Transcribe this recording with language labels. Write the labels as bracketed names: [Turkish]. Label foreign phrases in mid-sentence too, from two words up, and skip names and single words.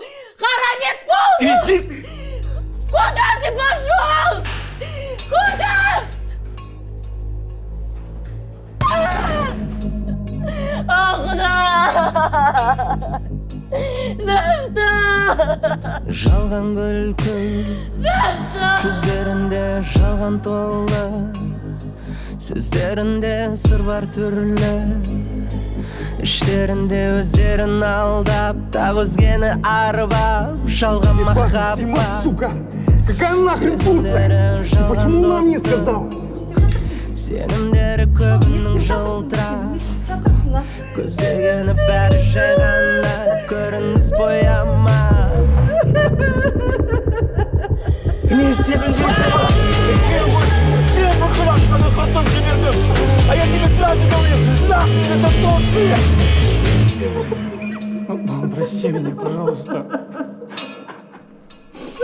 [Russian] Харамет полный! Иди! Куда ты пошел? Куда? Ах, да! Да что? [Kazakh] Жалған күлкі Көздерінде жалған толы Сөздерінде сыр бар түрлі Іштерінде өздерін алдап Тағы өзгені арбап Жалған махаббат Сөзімдері жалған достық Сенімдері көбінің жылтырап Көздегені бәрі жай ғана Көрініс бояма [Russian] Всем выхватывали, потом тебе. А я тебе сразу говорю, нахуй это Турция! Прости меня, пожалуйста.